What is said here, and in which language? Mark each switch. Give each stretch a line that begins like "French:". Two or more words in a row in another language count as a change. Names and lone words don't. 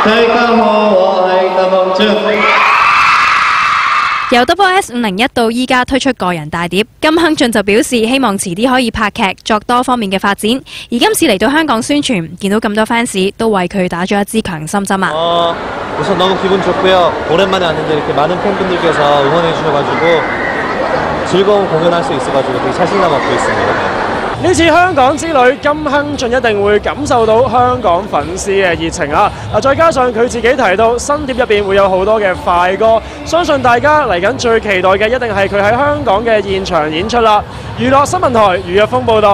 Cantonese: 由 SS501到依家推出個人大碟，金亨俊就表示希望遲啲可以拍劇，作多方面嘅發展。而今次嚟到香港宣傳，見到咁多 fans 都為佢打咗一支強心針啊！
Korean: 우선 너무 기분 좋고요. 오랜만에 왔는데 이렇게 많은 팬분들께서 응원해 주셔가지고 즐거운 공연할 수 있어가지고 되게 자신감 얻고 있습니다.
Cantonese: 呢次香港之旅，金亨俊一定會感受到香港粉絲嘅熱情啊！再加上佢自己提到新碟入邊會有好多嘅快歌，相信大家嚟緊最期待嘅一定係佢喺香港嘅現場演出啦！娛樂新聞台余若峰報道。